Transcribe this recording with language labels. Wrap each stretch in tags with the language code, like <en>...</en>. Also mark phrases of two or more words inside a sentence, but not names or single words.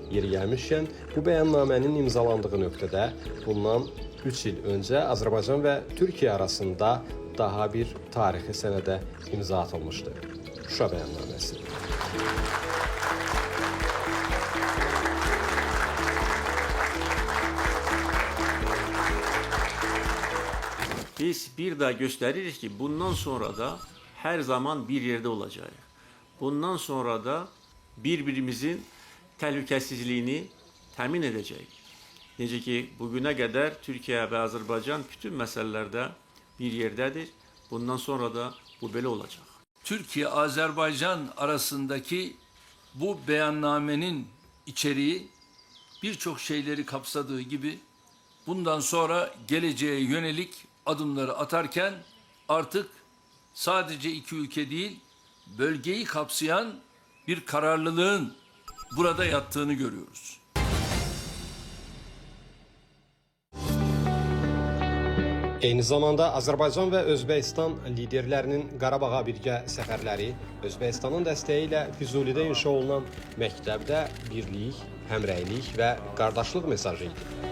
<az>gəlmişkən, bu bəyannamənin imzalandığı nöqtədə bundan 3 il öncə Azərbaycan və Türkiyə arasında daha bir tarixi sənədə imza atılmışdı. Şuşa bəyannaməsi.</az> <tr>Biz bir daha gösteririk ki bundan sonra da her zaman bir yerde olacağız.</tr> <az>Bundan sonra da birbirimizin təhlükəsizliyini təmin edəcəyik.</az> <tr>Necə ki bugüne kadar Türkiye ve Azerbaycan bütün meselelerde bir yerdedir. Bundan sonra da bu böyle olacak. Türkiye-Azerbaycan arasındaki bu beyannamenin içeriği birçok şeyleri kapsadığı gibi bundan sonra geleceğe yönelik adımları atarken artık sadece iki ülke değil, bölgeyi kapsayan bir kararlılığın burada yattığını görüyoruz.</tr> <az>Eyni zamanda Azərbaycan və Özbəkistan liderlərinin Qarabağa birgə səfərləri, Özbəkistanın dəstəyi ilə Füzulidə inşa olunan məktəbdə birlik, həmrəylik və qardaşlıq mesajı idi.</az>